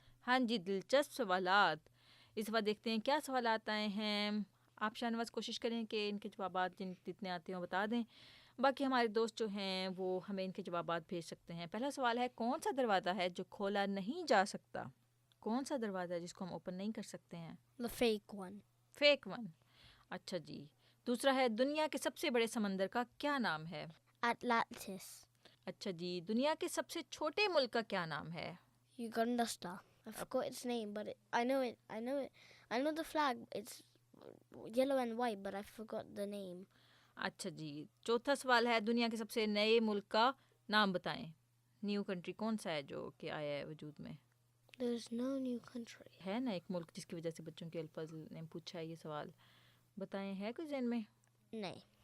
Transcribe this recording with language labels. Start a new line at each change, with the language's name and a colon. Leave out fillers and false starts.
Urdu: ہاں جی، دلچسپ سوالات۔ اس بار دیکھتے ہیں کیا سوالات آئے ہیں۔ آپ شاہ نواز کوشش کریں کہ ان کے جوابات جتنے آتے ہیں بتا دیں، باقی ہمارے دوست جو ہیں وہ ہمیں ان کے جوابات بھیج سکتے ہیں۔ پہلا سوال ہے، کون سا دروازہ ہے جو کھولا نہیں جا سکتا؟ کون سا دروازہ ہے جس کو ہم اوپن نہیں کر سکتے ہیں؟
English: The fake one. Fake one.
Urdu: اچھا جی، دوسرا ہے، دنیا کے سب سے بڑے سمندر کا کیا نام ہے؟
English: Atlantis.
Urdu: اچھا جی، دنیا کے سب سے چھوٹے ملک کا کیا نام ہے؟
English: Uganda. I forgot its name, but I know it. I know the flag. It's yellow and white, but I forgot the name.
Urdu: اچھا جی، چوتھا سوال ہے، دنیا کے سب سے نئے ملک کا نام بتائیں۔
English: new country
Urdu: کون سا ہے جو کہ آیا ہے وجود میں؟
English: There's no new country.
Urdu: ہے نا ایک ملک جس کی وجہ سے بچوں کے الفاظ نے پوچھا ہے یہ سوال، بتائیں، ہے کوئی ذہن میں؟ نہیں.